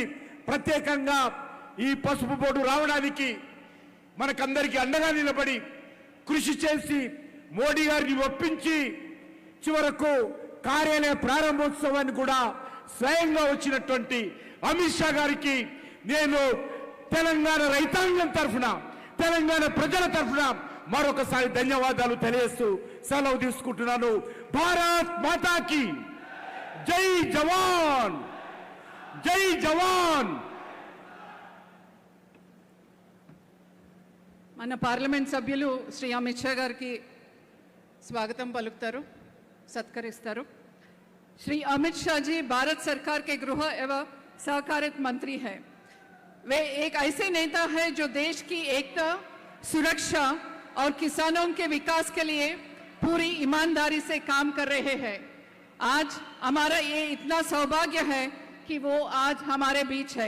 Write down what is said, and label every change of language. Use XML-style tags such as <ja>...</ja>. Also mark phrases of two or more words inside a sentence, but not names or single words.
<te>ప్రత్యేకంగా ఈ పసుపు బోర్డు రావడానికి మనకందరికీ అండగా నిలబడి కృషి చేసి మోడీ గారిని ఒప్పించి చివరకు కార్యాలయ ప్రారంభోత్సవాన్ని కూడా స్వయంగా వచ్చినటువంటి అమిత్ షా గారికి నేను తెలంగాణ రైతాంగం తరఫున, తెలంగాణ ప్రజల తరఫున మరొకసారి ధన్యవాదాలు తెలియజేస్తూ సెలవు తీసుకుంటున్నాను.</te> <hi>भारत माता की जय जवान, जय जवान.</hi> <te>మన పార్లమెంట్ సభ్యులు శ్రీ అమిత్ షా గారికి స్వాగతం పలుకుతారు సత్కరిస్తారు।</te> <hi>श्री अमित शाह जी भारत सरकार के गृह एवं सहकारिता मंत्री हैं। वे एक ऐसे नेता हैं जो देश की एकता, सुरक्षा और किसानों के विकास के लिए पूरी ईमानदारी से काम कर रहे हैं। आज हमारा ये इतना सौभाग्य है कि वो आज हमारे बीच है।</hi>